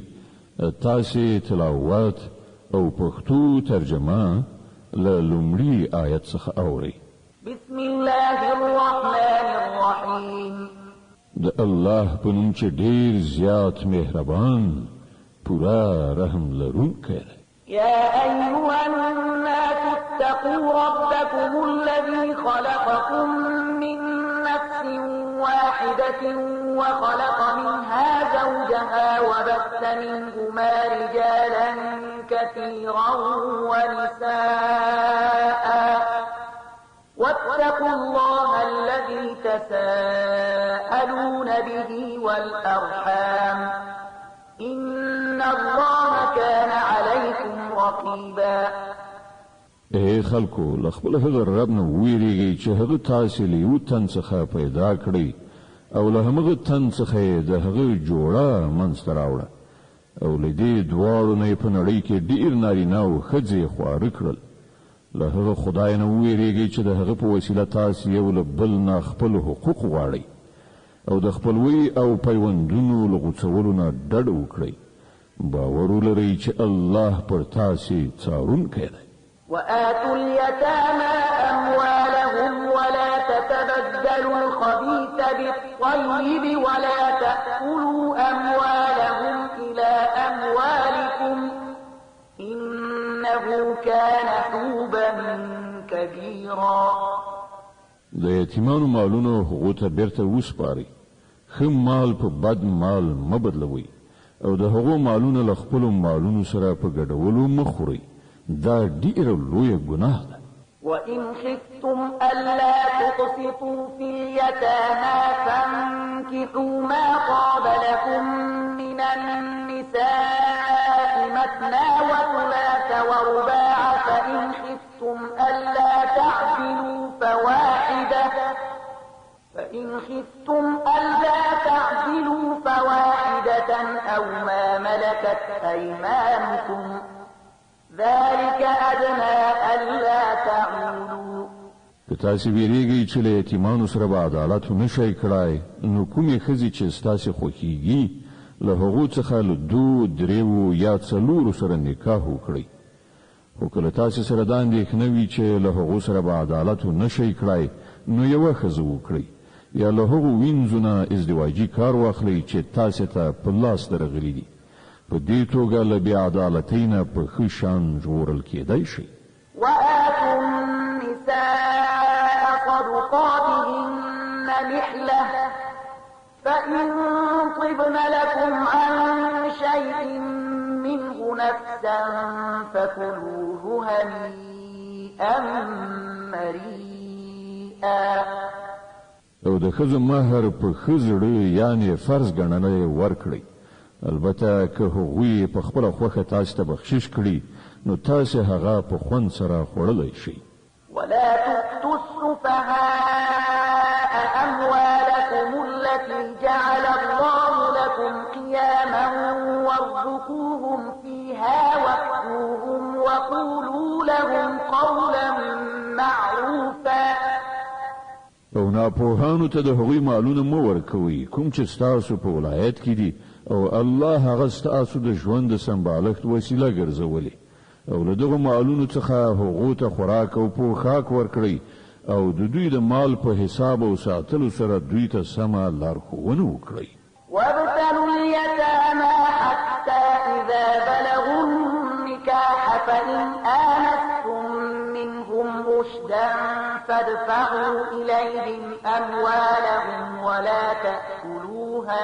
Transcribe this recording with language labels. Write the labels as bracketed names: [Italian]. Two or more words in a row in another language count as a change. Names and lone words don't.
[Pashto] تاسې تلاوت او پښتو ترجمه له لومړي آیت څخه اورئ. [Arabic] بسم الله الرحمن الرحیم. [Pashto] د الله په نوم چې ډېر زیات مهربان پورا رحم لرونکی دی. [Arabic] يا أيها الناس اتقوا ربكم الذي خلقكم من نفس واحدة وخلق منها زوجها وبث منهما رجالا كثيرا ونساء واتقوا الله الذي تساءلون به والأرحام إن الله كان عليكم رقيبا. [Pashto] اے خلکو لخپل هغه رب نه ویریږي چې هغه تاسو له یو تن څخه پیدا کړی او له هغه تن څخه د هغه جوړه منځ راوړه او له دې دواړو نه په نړۍ کې ډیر نارینه او ښځې خواره کړل. له هغه خدای نه ویریږي چې د هغه په وسیله تاسو یو له بل نه خپل حقوق غواړئ او د خپلوي او پیوندونو له غوڅولو نه ډډه وکړئ. باور ولرئ چې الله پر تاسو څارونکی دی. [Arabic] وآتوا اليتامى أموالهم ولا تتبدلوا الخبيث بالطيب ولا تأكلوا أموالهم إلى أموالكم إنه كان حوبا كبيرا. [Pashto] د یتیمانو مالونو هغو ته بیرته وسپارئ. ښه مال په بد مال مه بدلوئ او د هغو مالونه له خپلو مالونو سره په ګډولو مه خورئ. دا ډیره لویه ګناه ده. [Arabic] وإن خفتم ألا تقسطوا في اليتامى فانكحوا ما طاب لكم من النساء مثنى وثلاث ورباع فإن خفتم ألا تعدلوا فواحدة أو ما ملكت أيمانكم ذلك أدنى ألا تعولوا. [Pashto] که تاسو ویریږئ چې له یتیمانو سره به عدالت نشئ کړای نو کومې ښځې چې ستاسې خوښیږي له هغو څخه له 2 3 یا 4 سره نکاح وکړئ. خو کله تاسو سره دا اندېښنه وي چې له هغو سره به عدالت نشئ کړای نو یوه ښځه وکړئ یا له هغو وینځو نه ازدواجي کار واخلئ چې تاسو ته په لاس درغلي دي. په دې توګه له بې عدالتۍ نه په ښه شان ژغورل کېدای شئ. [Arabic] وآتوا النساء صدقاتهن نحلة فإن طبن لكم عن شيء منه نفسا فكلوه هنيئا مريئا. [Pashto] او د ښځو مهر په ښه زړه یعنې فرض ګڼنه ورکړئ. البته که هغوی په خپله خوښه تاسو ته بخشش کړي نو تاسو هغه په خوند سره خوړلی شئ. [Arabic] ولا تؤتوا السفهاء أموالكم التي جعل الله لكم قياما وارزقوهم فيها واكسوهم وقولوا لهم قولا معروفا. [Pashto] او ناپوهانو ته د هغوی مالونه مه ورکوئ کوم چې ستاسو په ولایت کې دي او الله هغه ستاسو د ژوند د سمبالښت وسیله ګرځولې او له دغو مالونو څخه هغو ته خوراک او پوښاک ورکړئ او د دوی د مال په حساب او ساتلو سره دوی ته سمه لارښوونه وکړئ. [Arabic] وابتلوا اليتامى حتى إذا بلغوا النكاح فإن آنستم منهم رشدا فادفعوا إليهم أموالهم ولا تأكلوها